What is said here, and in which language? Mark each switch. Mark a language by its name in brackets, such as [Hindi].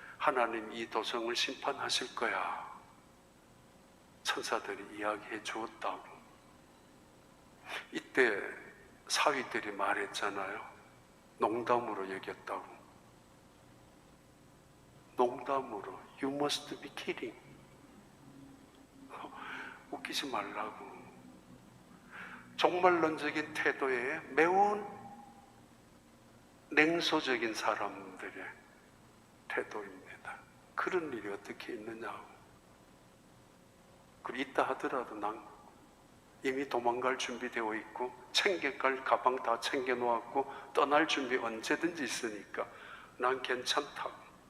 [Korean] 하나님 이 도성을 심판하실 거야. 천사들이 이야기해 주었다고. 이때 사위들이 말했잖아요. 농담으로 여겼다고. 농담으로 [English] You must be kidding. [Korean] 웃기지 말라고. 종말론적인 태도에 매우 냉소적인 사람들의 태도입니다. 그런 일이 어떻게 있느냐고. 그리고 있다 하더라도 난 이미 도망갈 준비되어 있고 챙겨갈 가방 다 챙겨놓았고 떠날 준비 언제든지 있으니까 난 괜찮다고.